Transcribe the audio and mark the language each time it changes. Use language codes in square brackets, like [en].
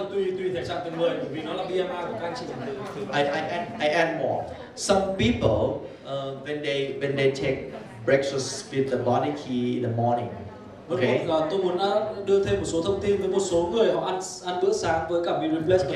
[vi] Tùy thể trạng từng người, bởi vì nó là BMI của các anh chị. [en] I add more. Some people when they take breakfast with the body key in the morning. Okay. [vi] Tôi muốn đưa thêm một số thông tin với một số người họ ăn bữa sáng với cả meal replacement.